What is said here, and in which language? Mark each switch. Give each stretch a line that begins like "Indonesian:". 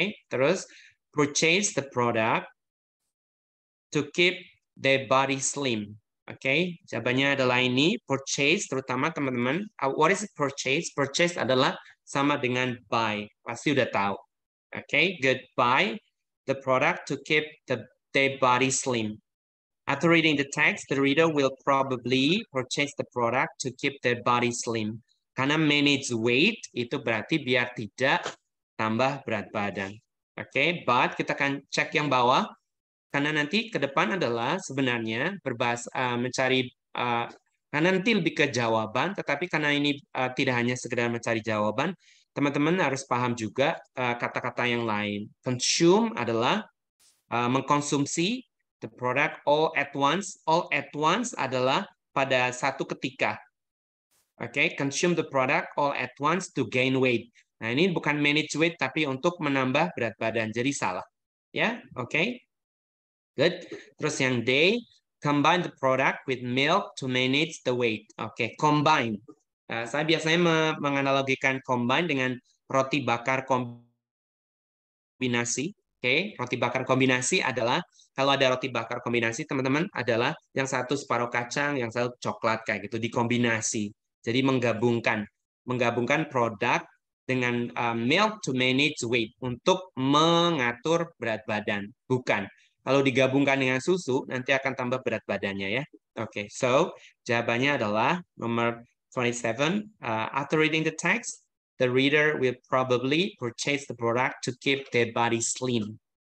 English: Terus purchase the product to keep their body slim.
Indonesian: Jawabannya adalah ini, purchase, terutama teman-teman.
English: What is it purchase?
Indonesian: Purchase adalah sama dengan buy. Pasti udah tahu. Good.
English: Buy the product to keep their body slim. After reading the text, the reader will probably purchase the product to keep their body slim.
Indonesian: Karena manage weight itu berarti biar tidak tambah berat badan. But kita akan cek yang bawah. Karena nanti ke depan adalah sebenarnya mencari, karena nanti lebih ke jawaban, tetapi karena ini tidak hanya sekedar mencari jawaban, teman-teman harus paham juga kata-kata yang lain. Consume adalah mengkonsumsi,
English: The product all at once. All at once
Indonesian: adalah pada satu ketika.
English: Oke, consume the product all at once to gain weight.
Indonesian: Nah, ini bukan manage weight, tapi untuk menambah berat badan. Jadi salah. Ya, oke. Good. Terus yang D,
English: combine the product with milk to manage the weight.
Indonesian: Oke, combine. Saya biasanya menganalogikan combine dengan roti bakar kombinasi. Oke, roti bakar kombinasi adalah, kalau ada roti bakar kombinasi, teman-teman, adalah yang satu separuh kacang, yang satu coklat, kayak gitu, dikombinasi. Jadi menggabungkan produk dengan
English: milk to manage weight,
Indonesian: untuk mengatur berat badan. Bukan. Kalau digabungkan dengan susu, nanti akan tambah berat badannya ya. Oke, so jawabannya adalah nomor 27.
English: After reading the text, the reader will probably purchase the product to keep their body slim.